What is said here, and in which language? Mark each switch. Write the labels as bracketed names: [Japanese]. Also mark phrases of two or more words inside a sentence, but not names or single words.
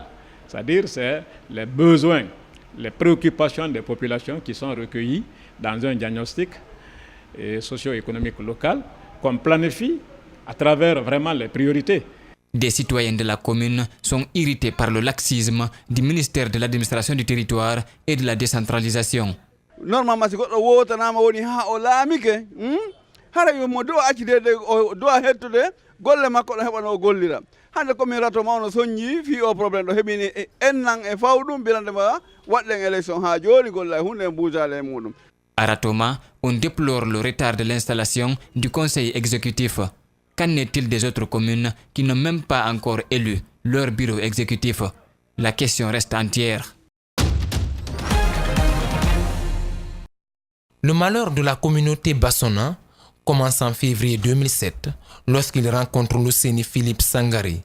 [French] C'est-à-dire c'est les besoins, les préoccupations des populations qui sont recueillies dans un diagnostic socio-économique local qu'on planifie à travers vraiment les priorités. Des citoyens de la commune sont irrités par le laxisme du ministère de l'administration du territoire et de la décentralisation. [Fula] Normalement, si goɗɗo wotanama woni ha o laamike hara yomo do accitede o do hettude golle makko ɗo heɓano o gollira hande komin Ratoma ono soññi fi o probléme ɗo heɓini ennan e fawɗum birandema waɗɗen élection ha joni golla hunde e mbujale muɗum. [French] À Ratoma, on déplore le retard de l'installation du conseil exécutif. Qu'en est-il des autres communes qui n'ont même pas encore élu leur bureau exécutif? La question reste entière. Le malheur de la communauté Bassona commence en février 2007 lorsqu'ils rencontrent l'Océnie Philippe Sangaré.